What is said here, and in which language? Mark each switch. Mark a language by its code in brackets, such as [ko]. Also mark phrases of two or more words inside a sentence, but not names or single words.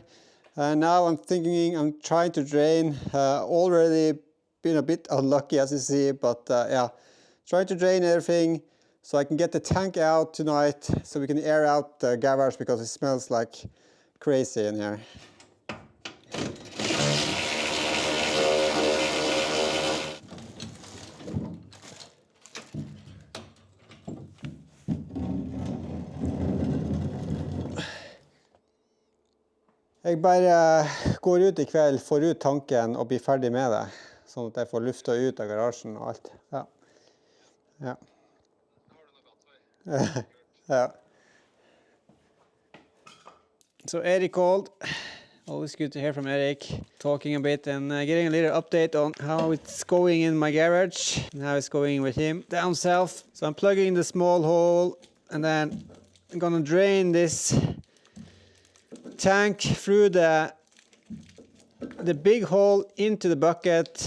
[en] And now I'm trying to drain, already been a bit unlucky as you see, but yeah, trying to drain everything so I can get the tank out tonight so we can air out the garage because it smells like crazy in here. [no] Jeg bare går ut I kveld, får ut tanken og blir ferdig med det, sånn at jeg får lufta ut av garasjen og alt. Ja. Ja. Ja. [en] So Eric called. Always good to hear from Eric, talking a bit and getting a little update on how it's going in my garage and how it's going with him down south. So I'm plugging the small hole and then I'm gonna drain this tank through the big hole into the bucket.